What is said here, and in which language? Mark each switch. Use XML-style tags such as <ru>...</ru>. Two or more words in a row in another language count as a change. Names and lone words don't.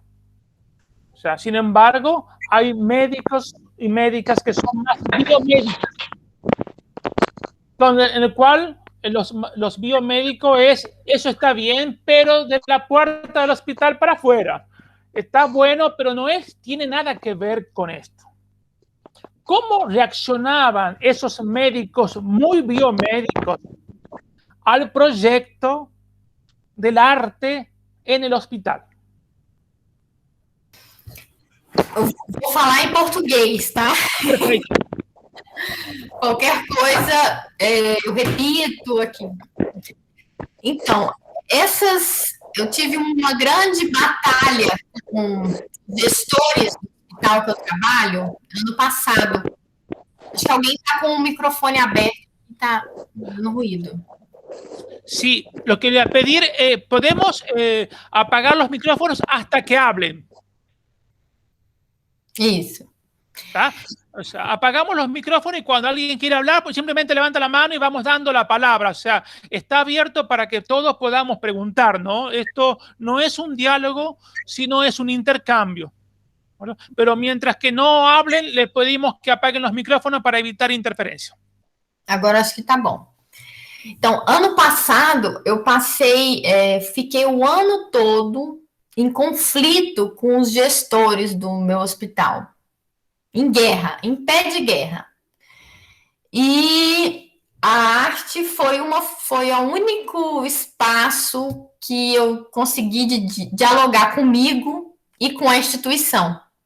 <es>O sea, sin embargo, hay médicos y médicas que son más biomédicos, en el cual los biomédicos es, eso está bien, pero de la puerta del hospital para afuera. Está bueno, pero no tiene nada que ver con esto. ¿Cómo reaccionaban esos médicos muy biomédicos al proyecto del arte en el hospital?</es> <pt>Eu vou falar em português, tá?</pt> <es>Perfecto.</es> <pt>Qualquer coisa, eu repito aqui. Então, eu tive uma grande batalha com gestores do hospital que eu trabalho ano passado. Acho que alguém está com o microfone aberto e está dando ruído.</pt> <es>Sí, lo que le voy a pedir, podemos apagar los micrófonos hasta que hablen.</es> <pt>Isso. ¿Tá?</pt> <es>O sea, apagamos los micrófonos y cuando alguien quiere hablar, pues simplemente levanta la mano y vamos dando la palabra. O sea, está abierto para que todos podamos preguntar, ¿no? Esto no es un diálogo, sino es un intercambio. ¿Bueno? Pero mientras que no hablen, les pedimos que apaguen los micrófonos para evitar interferencia.</es> <pt>Agora acho que tá bom. Então, ano passado, fiquei o ano todo em conflito com os gestores do meu hospital. Em guerra, em pé de guerra. E a arte foi o único espaço que eu consegui dialogar comigo e com a instituição.</pt>